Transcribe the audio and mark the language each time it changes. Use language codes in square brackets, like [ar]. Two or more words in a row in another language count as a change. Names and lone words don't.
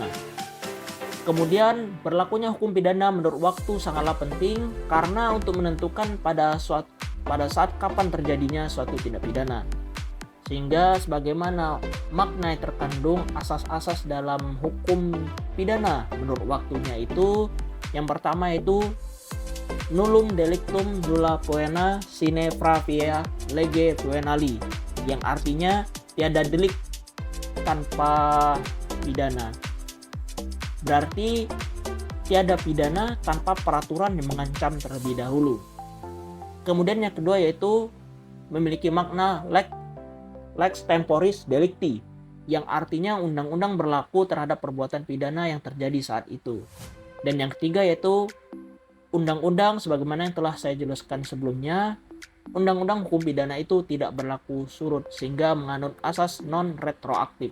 [id] Kemudian berlakunya hukum pidana menurut waktu sangatlah penting karena untuk menentukan pada saat kapan terjadinya suatu tindak pidana. Sehingga sebagaimana makna yang terkandung asas-asas dalam hukum pidana menurut waktunya itu, yang pertama itu [la] nullum delictum nulla poena sine pravia lege poenali, [id] yang artinya tiada delik tanpa pidana. Berarti tiada pidana tanpa peraturan yang mengancam terlebih dahulu. Kemudian yang kedua yaitu memiliki makna [la] lex temporis delicti, [id] yang artinya undang-undang berlaku terhadap perbuatan pidana yang terjadi saat itu. Dan yang ketiga yaitu undang-undang sebagaimana yang telah saya jelaskan sebelumnya, undang-undang hukum pidana itu tidak berlaku surut sehingga menganut asas non retroaktif.